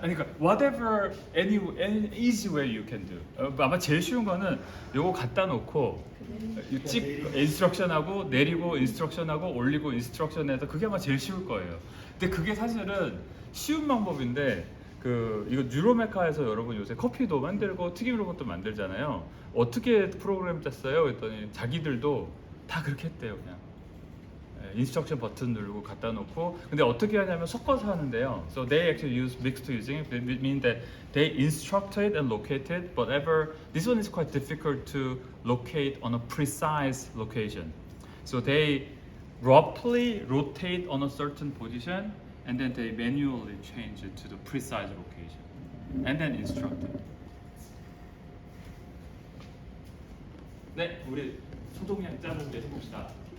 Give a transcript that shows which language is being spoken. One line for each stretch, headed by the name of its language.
Korean: 아니 그러니까
English: whatever any easy way you can do.
Korean: 아마 제일 쉬운 거는 요거 갖다 놓고 찍 인스트럭션하고 내리고 인스트럭션하고 올리고 인스트럭션해서 그게 아마 제일 쉬울 거예요. 근데 그게 사실은 쉬운 방법인데 이거 뉴로메카에서 여러분 요새 커피도 만들고 튀김 로봇도 만들잖아요. 어떻게 프로그램 짰어요? 그랬더니 자기들도 다 그렇게 했대요. 그냥 인스트럭션 버튼 누르고 갖다 놓고 근데 어떻게 하냐면 섞어서 하는데요.
English: So they actually use mixed using. It means that they instructed and located, but this one is quite difficult to locate on a precise location. So they roughly rotate on a certain position and then they manually change it to the precise location and then instruct it.
Korean: 네, 우리 소동량 짜보기 해봅시다.